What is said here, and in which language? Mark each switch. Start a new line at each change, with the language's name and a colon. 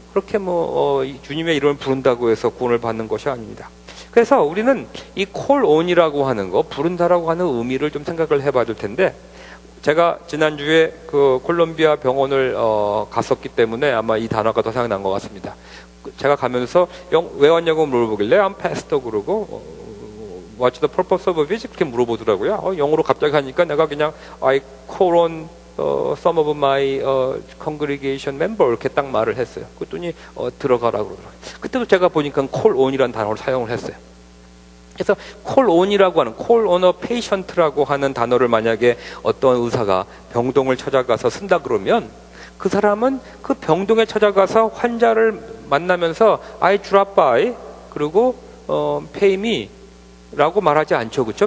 Korean: 그렇게 주님의 이름을 부른다고 해서 구원을 받는 것이 아닙니다. 그래서 우리는 이 call on이라고 하는 거, 부른다라고 하는 의미를 좀 생각을 해봐야 될 텐데, 제가 지난주에 그 콜롬비아 병원을 갔었기 때문에 아마 이 단어가 더 생각난 것 같습니다. 제가 가면서 왜 왔냐고 물어보길래
English: I'm pastor
Korean: 그러고
English: What's the purpose of a visit?
Korean: 그렇게 물어보더라고요. 영어로 갑자기 하니까 내가 그냥
English: I call on some of my congregation member
Korean: 이렇게 딱 말을 했어요. 그랬더니 들어가라고 그러더라고요. 그때도 제가 보니까 call on이라는 단어를 사용을 했어요. 그래서 call on이라고 하는,
English: call on a patient
Korean: 라고 하는 단어를 만약에 어떤 의사가 병동을 찾아가서 쓴다 그러면 그 사람은 그 병동에 찾아가서 환자를 만나면서
English: I drop by
Korean: 그리고
English: pay me
Korean: 라고 말하지 않죠. 그렇죠?